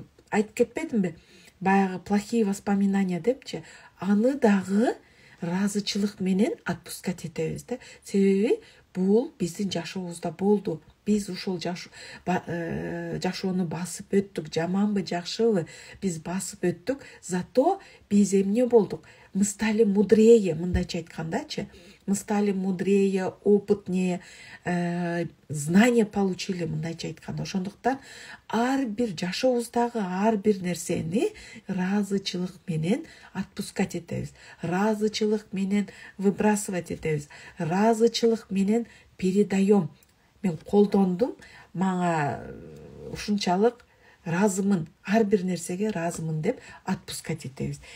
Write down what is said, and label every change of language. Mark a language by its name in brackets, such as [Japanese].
[Kyrgyz] Айтып кетпедимби? Баягы [Russian] плохие воспоминания [Kyrgyz] депчи, аны дагы ыраазычылык менен отпускать этебиз да. Себеби бул биздин жашообузда болду. Биз ушул жашоону басып өттүк, жаманбы, жакшыбы, биз басып өттүк. Зато биз эмне болдук? [Russian] Мы стали мудрее, [Kyrgyz] мындайча айткандачы. [Russian] Мы стали мудрее, опытнее, знания получили, [Kyrgyz] мындайча айтканда. Ошондуктан ар бир жашообуздагы ар бир нерсени ыраазычылык менен отпускать этебиз. Ыраазычылык менен выбрасывать этебиз. Ыраазычылык менен передаем. Мен колдондум, мага ушунчалык ыраазымын, ар бир нерсеге ыраазымын деп отпускать этебиз.